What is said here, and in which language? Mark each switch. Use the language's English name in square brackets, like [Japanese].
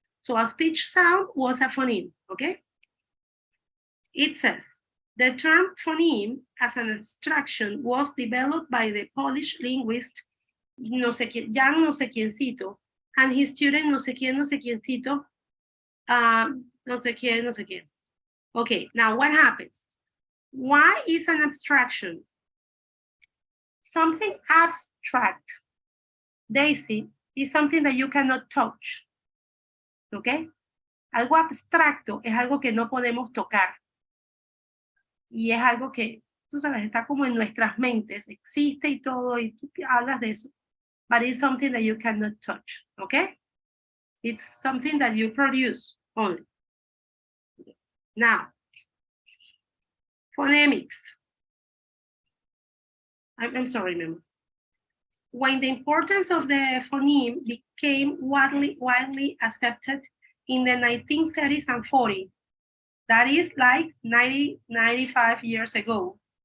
[English] So a speech sound was a phoneme, okay? It says, the term phoneme as an abstraction was developed by the Polish linguist [Spanish] no sé quién, [English] Jan [Spanish] no sé quiéncito, [English] and his student [Spanish] no sé quiéncito, no sé quién. [English] Okay, now what happens? Why is an abstraction? Something abstract, Daisy, is something that you cannot touch. Okay? [Spanish] Algo abstracto es algo que no podemos tocar. Y es algo que, tú sabes, está como en nuestras mentes, existe y todo, y tú hablas de eso. [English] But it's something that you cannot touch, okay? It's something that you produce only. Now, phonemics. I'm sorry, remember. When the importance of the phoneme became widely accepted in the 1930s and 40s, that is like 95 years ago.